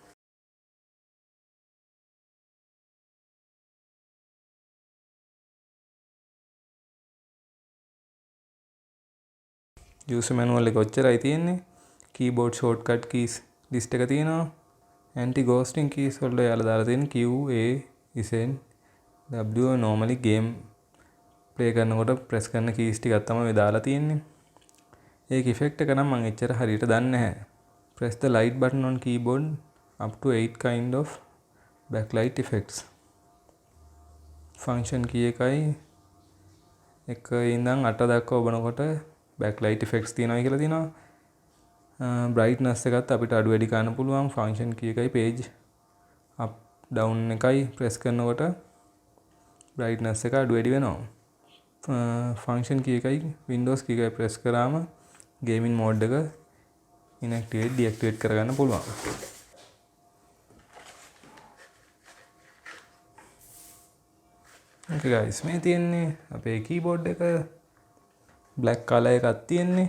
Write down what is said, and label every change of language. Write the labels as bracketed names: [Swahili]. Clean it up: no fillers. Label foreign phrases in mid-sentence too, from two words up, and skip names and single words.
[English] user manual [Sinhala] එක ඔච්චරයි තියෙන්නේ. [English] keyboard shortcut keys list [Sinhala] එක තියෙනවා. [English] anti ghosting keys [Sinhala] වලට යාලා දාලා තියෙන [English] Q A isn W normally game play කරනකොට press කරන keys [Sinhala] ටිකක් තමයි දාලා තියෙන්නේ. ඒක effect එක නම් මම එච්චර හරියට දන්නේ නැහැ. [English] press the light button on keyboard up to 8 kind of backlight effects. function key [Sinhala] එකයි එක ඉඳන් 8 දක්වා ඔබනකොට [English] backlight effects [Sinhala] තියෙනවා කියලා තියෙනවා. brightness එකත් අපිට අඩු වැඩි කරන්න පුළුවන්. [English] function key [Sinhala] එකයි [English] page up down [Sinhala] එකයි press කරනකොට brightness එක අඩු වැඩි වෙනවා. [English] function key එකයි Windows key එකයි press කරාම gaming mode එක inactivate deactivate [Sinhala] කරගන්න පුළුවන්. [English] okay guys [Sinhala] මේ තියෙන්නේ අපේ keyboard එක [English] black color [Sinhala] එකක් තියෙන්නේ.